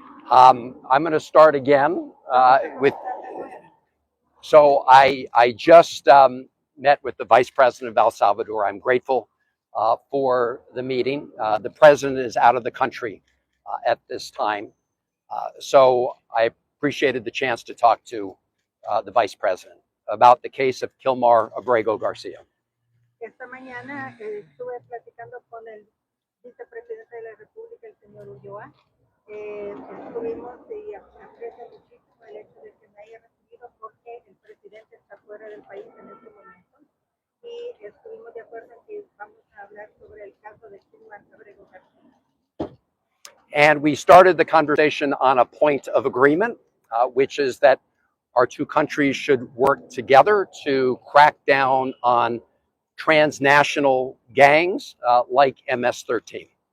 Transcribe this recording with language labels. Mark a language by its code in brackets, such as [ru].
[en] I'm going to start again with. So I just met with the Vice President of El Salvador. I'm grateful for the meeting. The president is out of the country at this time. So I appreciated the chance to talk to the Vice President about the case of Kilmar Abrego Garcia. [es] Esta mañana estuve platicando con el vicepresidente de la República, el señor Ulloa. Estuvimos y aprecio muchísimo el hecho de que me haya recibido porque el presidente está fuera del país en este momento. Y estuvimos de acuerdo en que vamos a hablar sobre el caso de Kilmar Abrego Garcia. [en] And we started the conversation on a point of agreement, which is that our two countries should work together to crack down on transnational gangs like MS-13.